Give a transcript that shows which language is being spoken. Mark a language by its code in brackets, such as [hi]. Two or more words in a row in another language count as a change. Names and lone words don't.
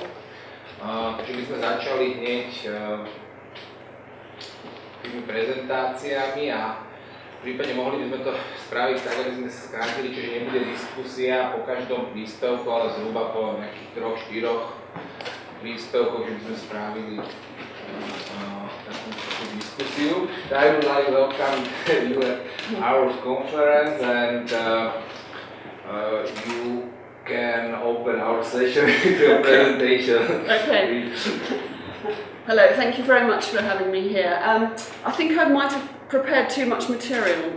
[sk] Takže by sme začali hneď tými prezentáciami a v prípade mohli by sme to spraviť tak, aby sme sa skrátili, čiže nebude diskusia po každom príspevku, ale zhruba po nejakých 3-4 príspevkoch, že by sme spravili takú diskusiu. [en] I would like to welcome you at our conference and you can open our session with your presentation. Okay. Hello, thank you very much for having me here. I think I might have prepared too much material.